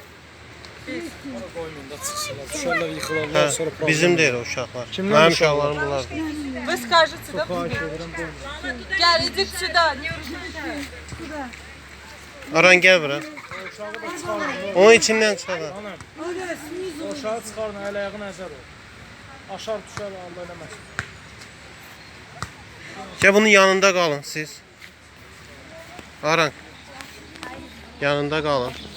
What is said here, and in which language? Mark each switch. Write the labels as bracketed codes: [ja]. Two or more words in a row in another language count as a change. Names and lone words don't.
[tr] Ha, bizim değil o uşaklar. Benim uşaklarım bunlar. [ru] Вы скажете, да? Gel, иди сюда. [tr] Aran gel bura. Onun içinden çıkar. [az] Aşağı çıxarın, əl-ayağı nəzər ol. Aşağı düşər, Allah eləməsin. [tr] Gel bunun yanında kalın siz. Aran. Yanında kalın.